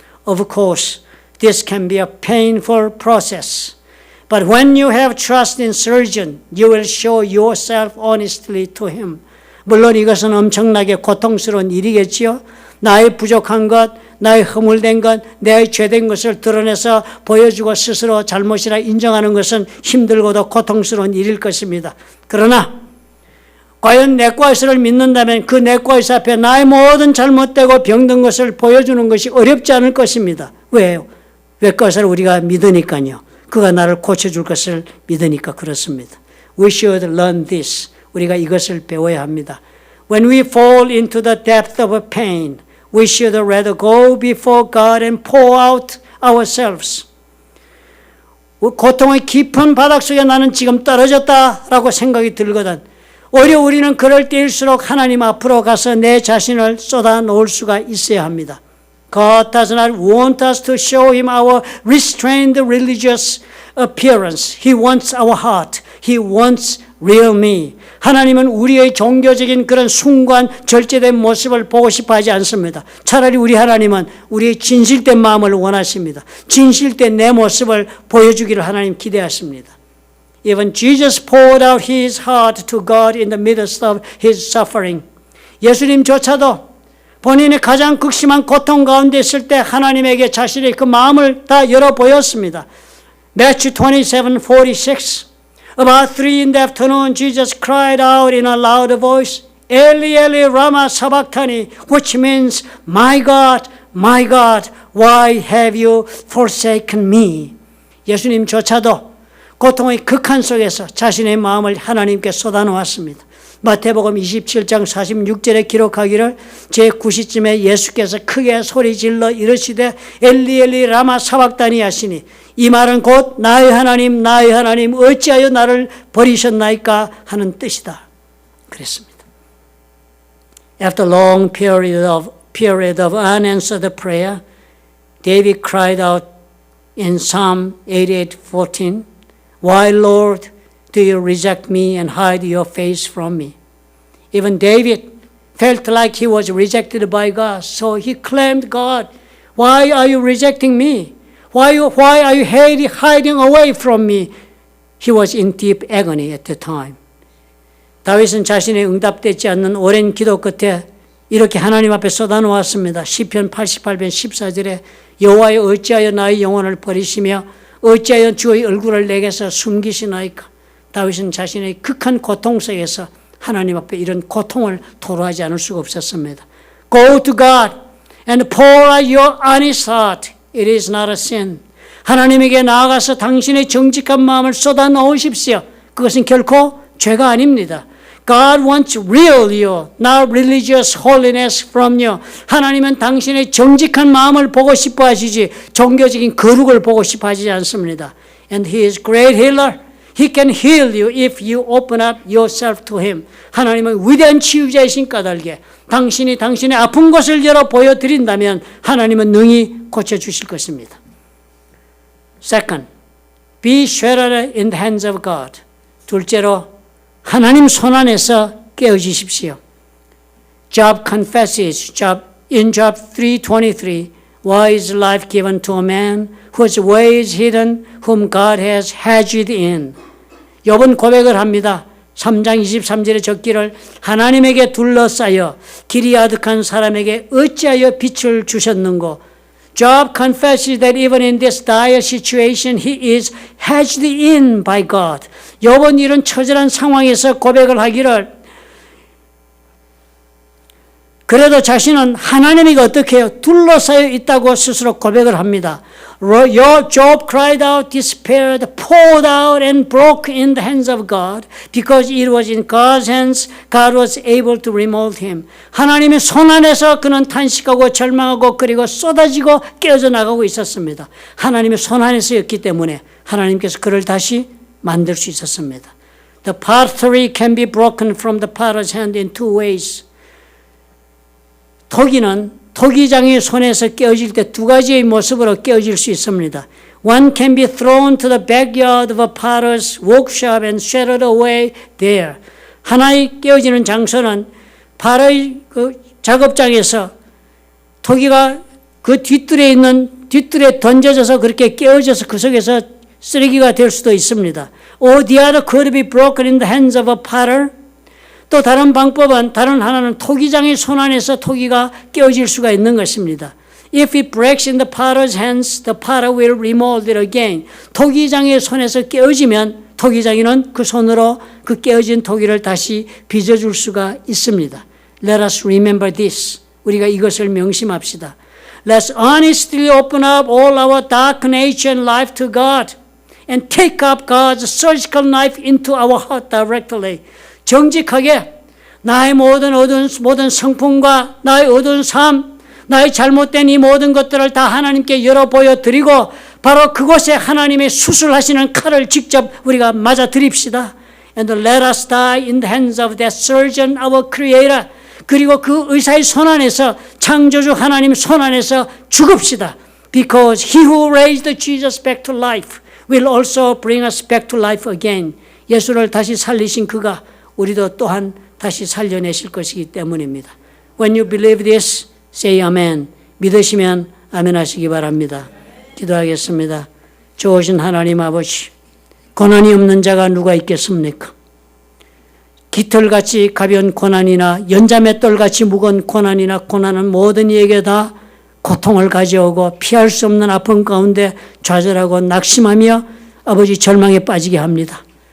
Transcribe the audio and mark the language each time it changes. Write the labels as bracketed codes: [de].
[en] Of course, this can be a painful process. But when you have trust in surgeon, you will show yourself honestly to him. [ko] 물론 이것은 엄청나게 고통스러운 일이겠지요. 나의 부족한 것, 나의 허물된 것, 내 죄된 것을 드러내서 보여주고 스스로 잘못이라 인정하는 것은 힘들고도 고통스러운 일일 것입니다. 그러나 과연 내과 의사를 믿는다면 그 내과 의사 앞에 나의 모든 잘못되고 병든 것을 보여주는 것이 어렵지 않을 것입니다. 왜요? 외과 의사를 우리가 믿으니까요. 그가 나를 고쳐줄 것을 믿으니까 그렇습니다. [en] We should learn this. [ko] 우리가 이것을 배워야 합니다. [en] When we fall into the depth of pain, we should rather go before God and pour out ourselves. [ko] 고통의 깊은 바닥 속에 나는 지금 떨어졌다라고 생각이 들거든. 오히려 우리는 그럴 때일수록 하나님 앞으로 가서 내 자신을 쏟아 놓을 수가 있어야 합니다. [en] God does not want us to show Him our restrained religious appearance. He wants our heart. He wants real me. [ko] 하나님은 우리의 종교적인 그런 숭고한 절제된 모습을 보고 싶어 하지 않습니다. 차라리 우리 하나님은 우리의 진실된 마음을 원하십니다. 진실된 내 모습을 보여주기를 하나님 기대하십니다. [en] Even Jesus poured out his heart to God in the midst of his suffering. [ko] 예수님조차도 본인의 가장 극심한 고통 가운데 있을 때 하나님에게 자신의 그 마음을 다 열어 보였습니다. [en] Matthew 27:46. About 3 in the afternoon, Jesus cried out in a loud voice, [arc] Eli, Eli, Rama sabachthani, [en] which means, my God, why have you forsaken me? [ko] 예수님조차도 고통의 극한 속에서 자신의 마음을 하나님께 쏟아놓았습니다. 마태복음 27장 46절에 기록하기를 제9시쯤에 예수께서 크게 소리질러 이르시되 엘리 엘리 라마 사박다니 하시니 이 말은 곧 나의 하나님 어찌하여 나를 버리셨나이까 하는 뜻이다. 그랬습니다. [en] After a long period of unanswered prayer, David cried out in Psalm 88:14, Why, Lord, do you reject me and hide your face from me? Even David felt like he was rejected by God, so he claimed, God, why are you rejecting me? Why are you hiding away from me? He was in deep agony at the time. [ko] 다윗은 자신의 응답되지 않는 오랜 기도 끝에 이렇게 하나님 앞에 쏟아놓았습니다. 시편 88편 14절에 여호와여 어찌하여 나의 영혼을 버리시며 어찌하여 주의 얼굴을 내게서 숨기시나이까. 다윗은 자신의 극한 고통 속에서 하나님 앞에 이런 고통을 토로하지 않을 수가 없었습니다. [en] Go to God and pour out your honest heart. It is not a sin. [ko] 하나님에게 나아가서 당신의 정직한 마음을 쏟아 넣으십시오. 그것은 결코 죄가 아닙니다. [en] God wants real you, not religious holiness from you. [ko] 하나님은 당신의 정직한 마음을 보고 싶어 하시지 종교적인 거룩을 보고 싶어 하지 않습니다. [en] And He is great healer. He can heal you if you open up yourself to Him. [ko] 하나님은 위대한 치유자이신 까닭에 당신이 당신의 아픈 곳을 열어 보여드린다면 하나님은 능히 고쳐주실 것입니다. [en] Second, be sheltered in the hands of God. [ko] 둘째로 하나님 손안에서 깨어지십시오. [en] Job confesses in Job 3:23, Why is life given to a man whose way is hidden, whom God has hedged in? [ko] 욥은 고백을 합니다. 3장 23절에 적기를 하나님에게 둘러싸여 길이 아득한 사람에게 어찌하여 빛을 주셨는고. [en] Job confesses that even in this dire situation he is hedged in by God. [ko] 욥은 이런 처절한 상황에서 고백을 하기를 그래도 자신은 하나님에게 어떻게 해요? 둘러싸여 있다고 스스로 고백을 합니다. [en] Job cried out, despaired, poured out and broke in the hands of God. Because it was in God's hands, God was able to remove him. [ko] 하나님의 손 안에서 그는 탄식하고 절망하고 그리고 쏟아지고 깨어져 나가고 있었습니다. 하나님의 손 안에서였기 때문에 하나님께서 그를 다시 만들 수 있었습니다. [en] The pottery can be broken from the potter's hand in two ways. [ko] 토기는 토기장의 손에서 깨어질 때 두 가지의 모습으로 깨어질 수 있습니다. [en] One can be thrown to the backyard of a potter's workshop and shattered away there. [ko] 하나의 깨어지는 장소는 발의 그 작업장에서 토기가 그 뒷뜰에 던져져서 그렇게 깨어져서 그 속에서 쓰레기가 될 수도 있습니다. [en] Or the other could be broken in the hands of a potter. [ko] 또 다른 방법은 다른 하나는 토기장의 손 안에서 토기가 깨어질 수가 있는 것입니다. [en] If it breaks in the potter's hands, the potter will remold it again. [ko] 토기장의 손에서 깨어지면 토기장이는 그 손으로 그 깨어진 토기를 다시 빚어줄 수가 있습니다. [en] Let us remember this. [ko] 우리가 이것을 명심합시다. [en] Let's honestly open up all our dark nature and life to God and take up God's surgical knife into our heart directly. [ko] 정직하게 나의 모든 성품과 나의 어두운 삶, 나의 잘못된 이 모든 것들을 다 하나님께 열어 보여드리고 바로 그곳에 하나님의 수술하시는 칼을 직접 우리가 맞아 드립시다. [en] And let us die in the hands of that surgeon, our creator. [ko] 그리고 그 의사의 손 안에서 창조주 하나님 손 안에서 죽읍시다. [en] Because he who raised Jesus back to life will also bring us back to life again. [ko] 예수를 다시 살리신 그가 우리도 또한 다시 살려내실 것이기 때문입니다. [en] When you believe this, say amen. [ko] 믿으시면 아멘 하시기 바랍니다. 기도하겠습니다. 좋으신 하나님 아버지, 고난이 없는 자가 누가 있겠습니까? 깃털같이 가벼운 고난이나 연자맷돌같이 무거운 고난이나 고난은 모든 이에게 다 고통을 가져오고 피할 수 없는 아픔 가운데 좌절하고 낙심하며 아버지 절망에 빠지게 합니다.